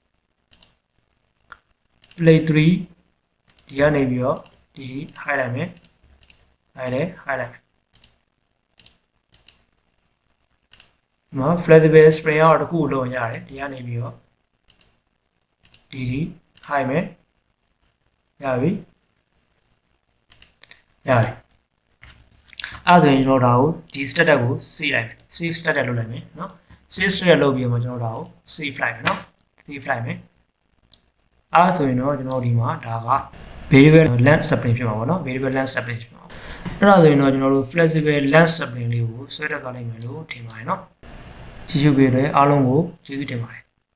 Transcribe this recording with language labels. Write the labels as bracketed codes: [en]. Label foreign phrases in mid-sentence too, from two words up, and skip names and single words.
[my] play 3ဒီကနေပြီးတော့ဒီ high လိုက်မယ်ဒါရယ် high လိုက်နော် [en] flexible spring [my] ကတော့တစ်ခုလုံးရတယ်ဒီကနေပြီးတော့ဒီ high မယ်ရပြီ အဲ့ဒါဆိုရင်ကျွန်တော်ဒါကိုဒီ status ကို save လိုက်မယ် [en] save status [my] လုပ်လိုက်မယ်နော် [en] save status [my] လုပ်ပြီးတော့ကျွန်တော်ဒါကို save လိုက်မယ်နော် save လိုက်မယ်အဲ့ဒါဆိုရင်တော့ကျွန်တော်ဒီမှာဒါက [en] variable length spring [my] ဖြစ်မှာပေါ့နော် [en] variable length spring [my] ဖြစ်မှာအဲ့ဒါဆိုရင်တော့ကျွန်တော်တို့ [en] flexible length spring [my] လေးကိုဆွဲတက်သွားနိုင်မယ်လို့ထင်ပါတယ်နော်ကြည့်ရှုပေးတဲ့အားလုံးကိုကျေးဇူးတင်ပါတယ်